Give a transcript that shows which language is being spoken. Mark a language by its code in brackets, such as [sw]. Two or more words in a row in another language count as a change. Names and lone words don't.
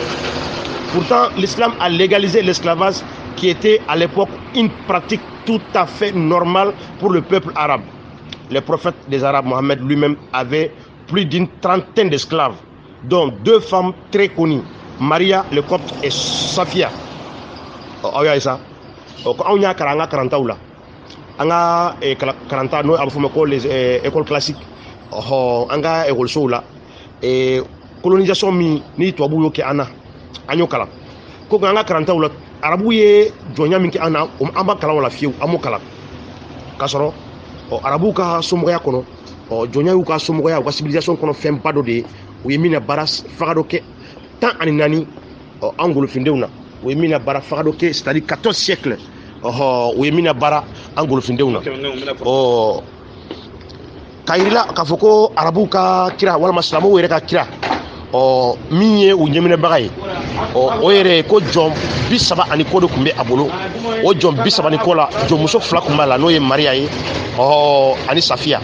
[fr] Pourtant, l'islam a légalisé l'esclavage qui était à l'époque une pratique tout à fait normale pour le peuple arabe. Le prophète des Arabes, Mohammed lui-même, avait plus d'une trentaine d'esclaves. Donc, deux femmes très connues, Maria le Copte et Safia. [bm] Aw y'a ye sa ko anw y'a kalan an ka kalantaw la an ka kalanta n'o a bɛ fɔ ma ko [fr] les écoles classiques [bm] an ka ekɔlisow [fr] la colonisation [bm] min ni tubabuw y'o kɛ an na an y'o kalan ko nka an ka kalantaw la arabuw ye jɔnya min kɛ an na an b'a kalan o la fiyewu an m'o kalan k'a sɔrɔ arabuw ka somɔgɔya kɔnɔ jɔnya y'u ka somɔgɔya u ka civilisation kɔnɔ fɛnba dɔ de ye u ye min na baara faga dɔ kɛ 14 an golofindenw na u ye min na baara faga dɔ kɛ [fr] c'est-à-dire 14 siècles [bm] u ye min na baara an golofindenw na k'a yirila k'a fɔ ko arabuw ka kira walima silamɛw yɛrɛ ka kira min ye u ɲɛminɛbaga ye o yɛrɛ ko jɔn 30 ani kɔ de tun bɛ a bolo o jɔn 30 ni kɔ la jɔnmuso 2 tun b'a la n'o ye Maria ye ani Safiya